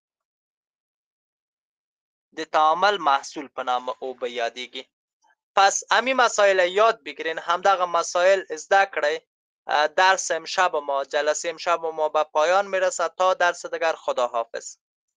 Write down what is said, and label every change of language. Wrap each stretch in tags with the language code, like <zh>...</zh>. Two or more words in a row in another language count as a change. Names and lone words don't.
<ps>د تعامل محصول په نام اوبه یادیږي.</ps> <fa>پس امی مسائل یاد بگیرین،</fa> <ps>همدغه مسائل ازده کړئ.</ps> <fa>درس امشب ما، جلسه امشب ما به پایان میرسد. تا درس دیگر، خدا حافظ.</fa>